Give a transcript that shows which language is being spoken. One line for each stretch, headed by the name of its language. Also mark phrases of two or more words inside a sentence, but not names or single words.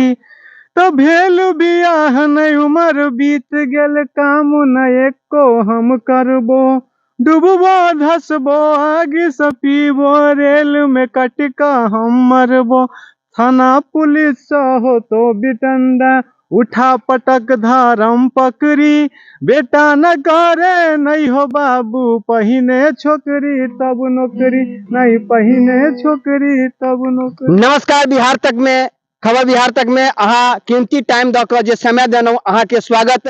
Maithili: तो भेल बियाह नहीं उमर बीत गेल, काम न एको हम करबो, डूबबो धसबो आगे से पीबो, रेल में कट का हम मरबो, थाना पुलिस से हो तो बिटंडा, उठा पटक धरम पकड़ी, बेटा न करे नहीं हो बाबू, पहिने छोकरी तब नौकरी, नहीं पहिने छोकरी तब नौकरी। नमस्कार, बिहार तक में खबर बिहार तक में अहाँ कीमती टाइम दऽ कऽ जे समय देलहुँ अहाँके स्वागत।